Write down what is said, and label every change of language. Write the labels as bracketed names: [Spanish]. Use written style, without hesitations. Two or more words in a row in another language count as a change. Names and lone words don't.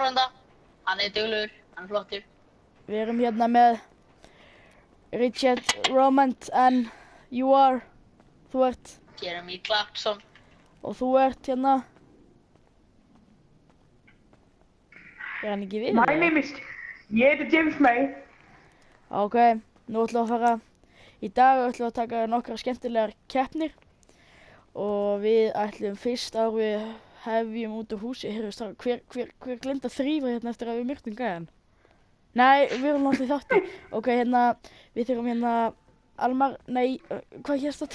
[Icelandic] áhorfenda. Hann duglegur, hann flottur. Við erum hérna með Richard Romand en [English] you are, [Icelandic] þú ert. Jeremy Clarkson. Og þú ert hérna. Hann ekki við? [English] My name is, [Icelandic] ég heiti James May. Ok, nú ætlum við að fara, í dag ætlum við að taka nokkra skemmtilegar keppnir. Og við ætlum fyrst að við hefjum út á húsi. Heyrðu, hver gleymdi að þrífa hérna eftir að við myrtum gæðan? Nei, við erum náttúrulega í þátti. Ok, hérna, við þurfum hérna Almar, nei, hvað hérst þetta?